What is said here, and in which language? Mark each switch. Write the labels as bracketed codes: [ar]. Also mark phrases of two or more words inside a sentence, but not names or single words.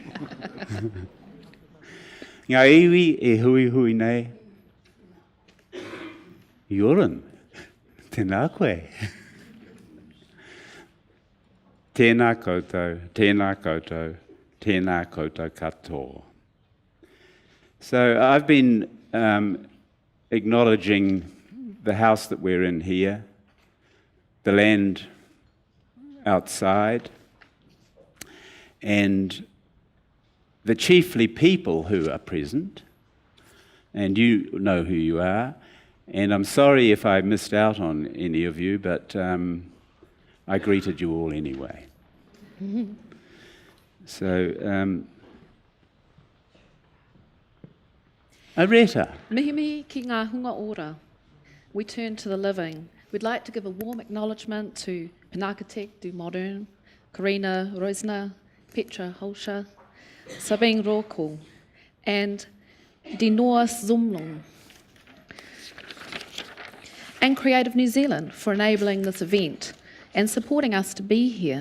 [mi] Ngā iwi e hui hui nei. Joran, tēnā koe. Tēnā koutou, tēnā koutou, tēnā koutou katoa. [en] So I've been acknowledging the house that we're in here, the land outside, and the chiefly people who are present, and you know who you are, and I'm sorry if I missed out on any of you, but I greeted you all anyway. So, Areta. [mi] Mihi mihi ki ngā hunga ora. [en] We turn to the living. We'd like to give a warm acknowledgement to Pinakothek der Moderne, Karina Rosner, Petra Holscher, Sabine Roko, and Dinoa Zumlung, and Creative New Zealand for enabling this event and supporting us to be here.